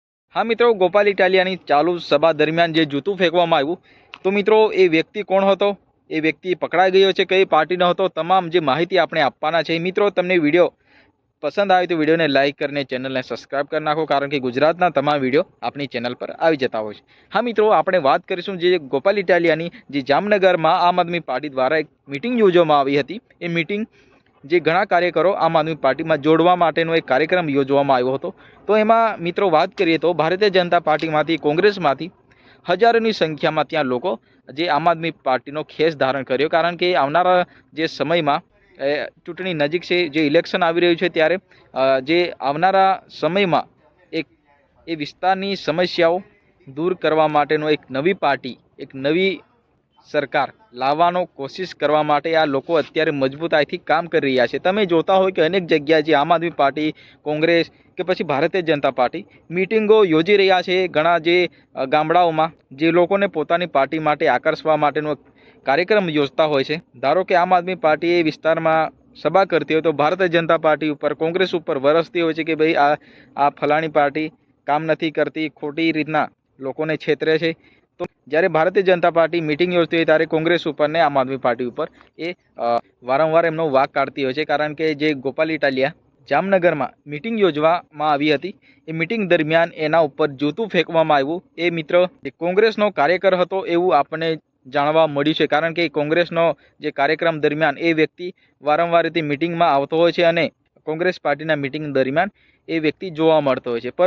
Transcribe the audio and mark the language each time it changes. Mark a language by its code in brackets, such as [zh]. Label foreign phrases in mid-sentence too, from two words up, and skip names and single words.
[gu] હાં મિત્રો, ગોપાલ ઇટાલિયાની ચાલુ સભા દરમિયાન જે જૂતું ફેંકવામાં આવ્યું, તો મિત્રો એ વ્યક્તિ કોણ હતો, એ વ્યક્તિ પકડાઈ ગયો છે, કઈ પાર્ટીનો હતો, તમામ જે માહિતી આપણે આપવાના છે। મિત્રો તમને વિડિયો પસંદ આવે તો વિડિયો ને લાઇક કરને ચેનલ ને સબ્સ્ક્રાઇબ કર નાખો, કારણ કે ગુજરાતના તમામ વિડિયો અપની ચેનલ પર આઈ જતા હોય છે। હાં મિત્રો, આપણે વાત કરીશું જે ગોપાલ ઇટાલિયાની જે જામનગરમાં આમ આદમી પાર્ટી દ્વારા એક મીટિંગ યોજવામાં આવી હતી। એ મીટિંગ જે ઘણા કાર્યકરો આમ આદમી પાર્ટી માં જોડવા માટેનો એક કાર્યક્રમ યોજવામાં આવ્યો હતો। તો એમાં મિત્રો વાત કરીએ તો ભારતીય જનતા પાર્ટીમાંથી, કોંગ્રેસમાંથી હજારોની સંખ્યામાં ત્યાં લોકો જે આમ આદમી પાર્ટીનો ખેસ ધારણ કર્યો, કારણ કે આવનારા જે સમયમાં ચૂંટણી નજીક છે, જે ઇલેક્શન આવી રહ્યું છે ત્યારે જે આવનારા સમયમાં એક એ વિસ્તારની સમસ્યાઓ દૂર કરવા માટેનો એક નવી પાર્ટી, એક નવી સરકાર લાવવાનો કોશિશ કરવા માટે આ લોકો અત્યારે મજબૂતાઈથી કામ કરી રહ્યા છે। તમે જોતા હો કિ અનેક જગ્યાએ જે આમ આદમી પાર્ટી, કોંગ્રેસ કે પછી ભારતીય જનતા પાર્ટી મીટિંગો યોજી રહ્યા છે। ઘણા જે ગામડાઓમાં જે લોકોને પોતાની પાર્ટી માટે આકર્ષવા માટેનો કાર્યક્રમ યોજતા હોય છે। ધારો કે આમ આદમી પાર્ટી એ વિસ્તારમાં સભા કરતી હો તો ભારતીય જનતા પાર્ટી ઉપર, કોંગ્રેસ ઉપર વરસતી હોય છે કિ ભાઈ આ ફલાણી પાર્ટી કામ નથી કરતી, ખોટી રીતના લોકોને છેતરે છે। तो જ્યારે ભારતીય જનતા પાર્ટી મીટિંગ યોજતી હોય ત્યારે કોંગ્રેસ ઉપર ને આમ આદમી પાર્ટી ઉપર એ વારંવાર એમનો વાક કાઢતી હોય છે, કારણ કે જે ગોપાલ ઇટાલિયા જામનગરમાં મીટિંગ યોજવામાં આવી હતી, એ મીટિંગ દરમિયાન એના ઉપર જૂતું ફેંકવામાં આવ્યું। એ મિત્ર કોંગ્રેસનો કાર્યકર હતો એવું આપણને જાણવા મળ્યું છે, કારણ કે કોંગ્રેસનો જે કાર્યક્રમ દરમિયાન એ વ્યક્તિ વારંવાર રીતે મીટિંગમાં આવતો હોય છે અને કોંગ્રેસ પાર્ટીના મીટિંગ દરમિયાન એ વ્યક્તિ જોવા મળતો હોય છે।